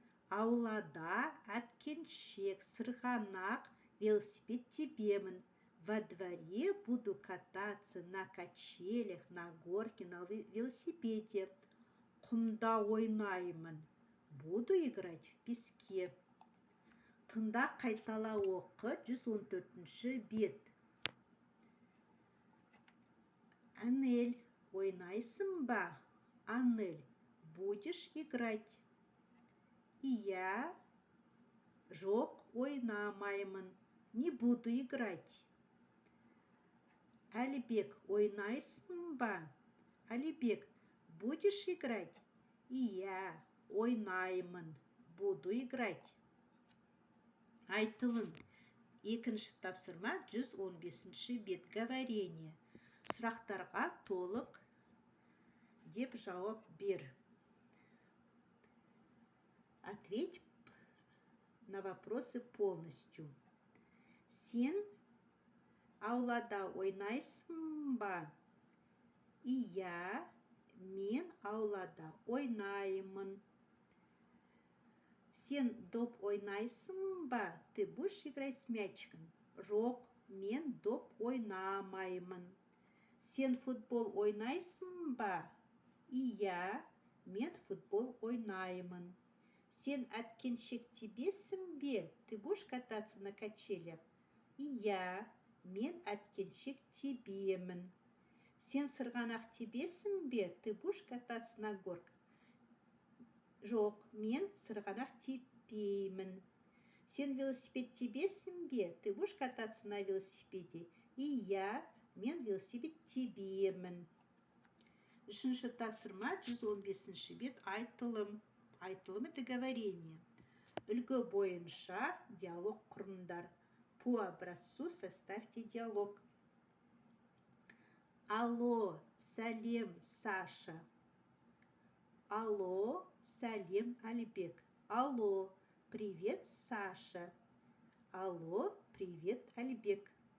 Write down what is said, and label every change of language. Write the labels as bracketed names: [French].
[Kazakh] Аулада әткеншек, сырғанақ, велосипед тебемін. [Russian] Во дворе буду кататься на качелях, на горке, на велосипеде. [Kazakh] Құмда ойнаймын. [Russian] Буду играть в песке. [Kazakh] Тыңда, қайтала оқы. 114-ші бет. Анель, ойнайсың ба? [Russian] Анель, будешь играть? [Kazakh] Я жоқ, ойнамаймын. [Russian] Не буду играть. [Kazakh] Әлібек, ойнайсың ба? [Russian] Әлібек, будешь играть? [Kazakh] Я ойнаймын. [Russian] Буду играть. Айтылым. [Kazakh] Екінші тапсырма 115-ші бет. Говорение. Сұрақтарға толық деп жауап бер. [Russian] Ответь на вопросы полностью. [Kazakh] Сен аулада ойнайсың ба? Иә, мен аулада ойнаймын. Сен доп ойнайсың ба? [Russian] Ты будешь играть с мячиком? [Kazakh] Жоқ, мен доп ойнамаймын. Сен футбол ойнайсың ба? Иә, мен футбол ойнаймын. Сен әткеншек тебесің бе? [Russian] Ты будешь кататься на качелях? [Kazakh] Иә, мен әткеншек тебемін. Сен сырғанақ тебесің бе? [Russian] Ты будешь кататься на горках? [Kazakh] Жоқ, мен сырғанақ теппеймін. Сен велосипед тебесің бе? [Russian] Ты будешь кататься на велосипеде? [Kazakh] И мен велосипед тебемін. Үшінші тапсырма 115-ші бет айтылым. Айтылым — [Russian] это говорение. [Kazakh] Үлгі бойынша диалог құрыңдар. [Russian] По образцу составьте диалог. [Kazakh] Алло, сәлем, Саша. Алло, сәлем, Алибек. [Russian] Алло, привет, Саша. Алло, привет, Алибек.